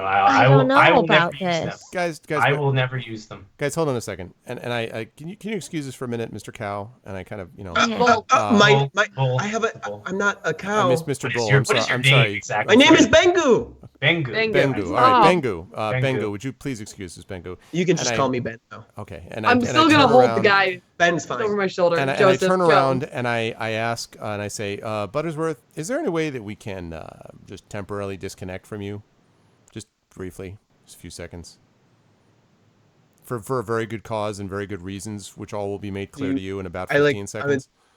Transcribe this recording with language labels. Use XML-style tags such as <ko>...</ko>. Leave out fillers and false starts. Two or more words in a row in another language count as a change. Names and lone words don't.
<en>I will. don't know I will about never use them. this. guys, I will never use them. guys, hold on a second. And I can you excuse us for a minute, Mr. Cow? And I kind of Well, Bull. I have a. Bull. I'm not a I cow. miss Mr. Bull. What is your I'm name sorry. exactly? My name is Bengu. Bengu. Bengu. Bengu. All right, Oh. Bengu. Bengu. Bengu, would you please excuse us, Bengu? You can just And call me Ben though. Okay. And I'm and still I gonna turn hold around, the guy Ben's over fine. my shoulder. And I Joseph, turn go. around and I ask and I say, Buttersworth, is there any way that we can just temporarily disconnect from you, just briefly, just a few seconds, for a very good cause and very good reasons, which all will be made clear to you in about 15 seconds.</en>